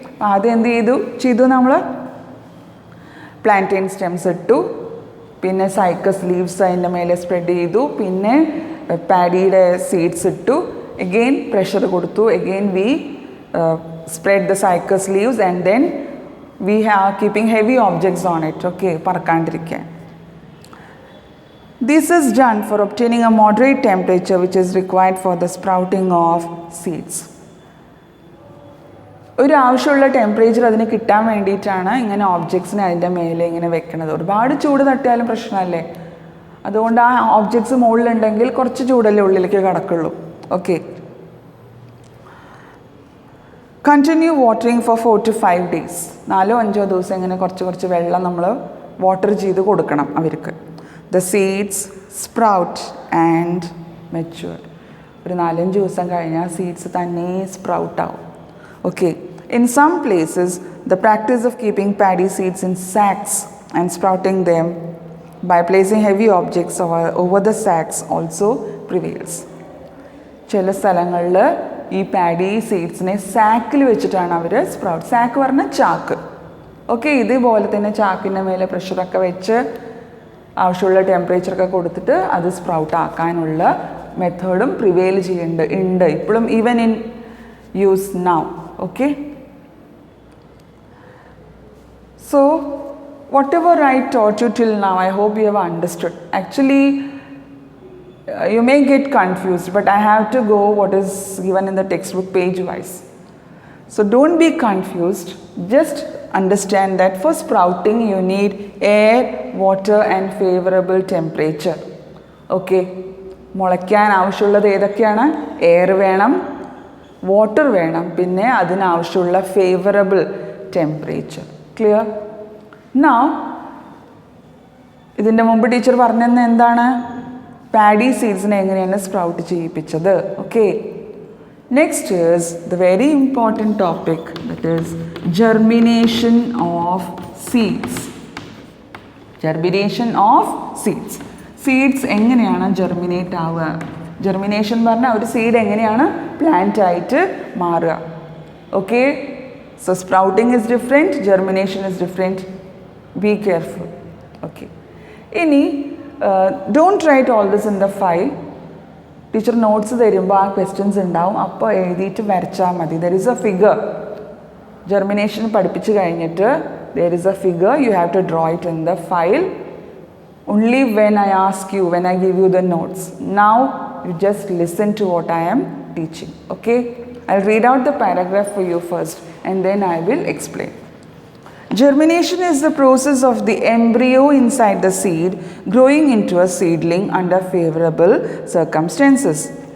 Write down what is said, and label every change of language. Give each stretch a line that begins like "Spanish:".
Malayalam: ആദ്യം എന്ത് ചെയ്തു നമ്മൾ പ്ലാന്റെയിൻ സ്റ്റെംസ് ഇട്ടു, പിന്നെ സൈക്കസ് ലീവ്സ് അതിൻ്റെ മേലെ സ്പ്രെഡ് ചെയ്തു, പിന്നെ പാഡിയുടെ സീഡ്സ് ഇട്ടു, എഗെയിൻ പ്രഷർ കൊടുത്തു,
English: again we spread the cycas leaves and then we have keeping heavy objects on it,
Malayalam: okay, പറക്കാണ്ടിരിക്കാൻ.
English: This is done for obtaining a moderate temperature which is required for the sprouting of seeds.
Malayalam: ഒരു ആവശ്യമുള്ള temperature അതിന് കിട്ടാൻ വേണ്ടിയിട്ടാണ് ഇങ്ങനെ ഓബ്ജക്ട്സിനെ അതിൻ്റെ മേലെ ഇങ്ങനെ വെക്കുന്നത്. ഒരുപാട് ചൂട് തട്ടിയാലും പ്രശ്നമല്ലേ, അതുകൊണ്ട് ആ ഓബ്ജക്ട്സ് മുകളിലുണ്ടെങ്കിൽ കുറച്ച് ചൂടല്ലേ ഉള്ളിലേക്ക് കടക്കുള്ളൂ, okay.
English: Continue watering for 4 to 5 days.
Malayalam: 4-5 ദിവസം ഇങ്ങനെ കുറച്ച് വെള്ളം നമ്മൾ വാട്ടർ ചെയ്ത് കൊടുക്കണം അവർക്ക്.
English: The seeds sprout and mature.
Malayalam: ഒരു 4-5 ദിവസം കഴിഞ്ഞാൽ സീഡ്സ് തന്നെ സ്പ്രൗട്ട് ആവും, okay.
English: In some places, the practice of keeping paddy seeds in sacks and sprouting them by placing heavy objects over the sacks also prevails.
Malayalam: ചില സ്ഥലങ്ങളിൽ ഈ paddy സീഡ്സിനെ സാക്കിൽ വെച്ചിട്ടാണ് അവർ sprout. Sac പറഞ്ഞാൽ ചാക്ക്, ഓക്കെ. ഇതേപോലെ തന്നെ ചാക്കിൻ്റെ മേലെ പ്രഷറൊക്കെ വെച്ച് ആവശ്യമുള്ള ടെമ്പറേച്ചറൊക്കെ കൊടുത്തിട്ട് അത് സ്പ്രൗട്ട് ആക്കാനുള്ള മെത്തേഡും പ്രിവെയിൽ ചെയ്യുന്നുണ്ട് ഇപ്പോഴും,
English: even in use now,
Malayalam: okay.
English: So whatever I taught you till now, I hope you have understood. Actually, you may get confused, but I have to go what is given in the textbook page wise. So don't be confused, just understand that for sprouting you need air, water and favorable temperature.
Malayalam: Okay, മുളയ്ക്കാൻ ആവശ്യമുള്ളത് ഏതൊക്കെയാണ്? Air വേണം, water വേണം, പിന്നെ അതിനാവശ്യമുള്ള favourable temperature. Clear? Now ഇതിൻ്റെ മുമ്പ് teacher പറഞ്ഞതെന്ന് എന്താണ്? Paddy സീഡ്സിനെ എങ്ങനെയാണ് sprout ചെയ്യിപ്പിച്ചത്.
English: Okay, next is the very important topic, that is germination of seeds. Germination of seeds.
Malayalam: Seeds എങ്ങനെയാണ് ജെർമിനേറ്റ് ആവുക? ജെർമിനേഷൻ പറഞ്ഞാൽ ഒരു സീഡ് എങ്ങനെയാണ് പ്ലാന്റ് ആയിട്ട് മാറുക.
English: Okay, so sprouting is different, germination is different. Be careful. Okay, ഇനി don't write all this in the file.
Malayalam: Teacher notes തരുമ്പോൾ ആ ക്വസ്റ്റ്യൻസ് ഉണ്ടാവും, അപ്പോൾ എഴുതിയിട്ട് വരച്ചാൽ മതി.
English: There is a figure.
Malayalam: Germination പഠിപ്പിച്ച് കഴിഞ്ഞിട്ട്
English: There is a figure, you have to draw it in the file only when I ask you, when I give you the notes. Now you just listen to what I am teaching. Okay, I'll read out the paragraph for you first and then I will explain. Germination is the process of the embryo inside the seed growing into a seedling under favorable circumstances.